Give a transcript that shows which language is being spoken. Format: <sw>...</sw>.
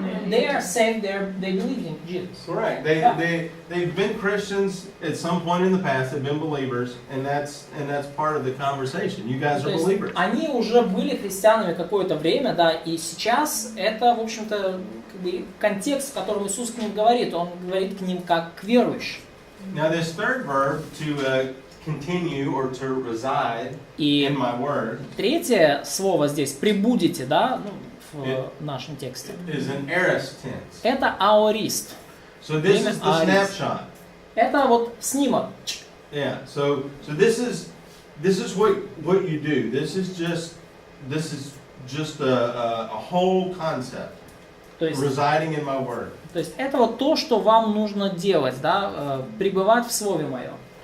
<en>They are saved, they believe in Jesus. Correct. They've been Christians at some point in the past. They've been believers, and that's part of the conversation. You guys</en> <ru>То</ru> <en>are</en> <ru>есть</ru> <en>believers.</en> <ru>они уже были христианами какое-то время, да, и сейчас это, в общем-то, как бы контекст, в котором Иисус к ним говорит. Он говорит к ним как к верующим.</ru> <en>Now this third verb, to continue or to reside in my word,</en> <ru>Третье слово здесь «пребудете», да, в нашем тексте.</ru> <en>is an aorist tense.</en> <ru>Это аорист.</ru> <en>So this is the snapshot.</en> <ru>Это вот снимок.</ru> <en>Yeah. So this is what you do. This is just a whole concept.</en> <ru>То есть,</ru> <en>residing in my word.</en> <ru>то есть это вот то, что вам нужно делать, да, пребывать в Слове Моем.</ru>